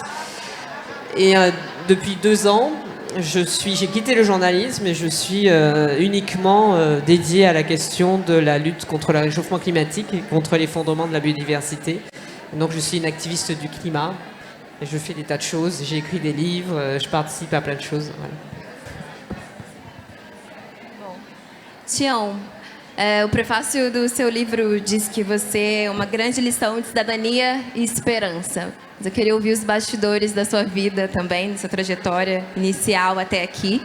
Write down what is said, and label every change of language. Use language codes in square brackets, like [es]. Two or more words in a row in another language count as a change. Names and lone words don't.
[fr] Et depuis 2 ans, j'ai quitté le journalisme et je suis uniquement dédiée à la question de la lutte contre le réchauffement climatique et contre l'effondrement de la biodiversité. Donc je suis une activiste du climat et je fais des tas de choses. J'ai écrit des livres, je participe à plein de choses. Voilà. [pt] Tião, o prefácio do seu livro diz que você é uma grande lição de cidadania e esperança. Mas eu queria ouvir os bastidores da sua vida também, da sua trajetória inicial até aqui.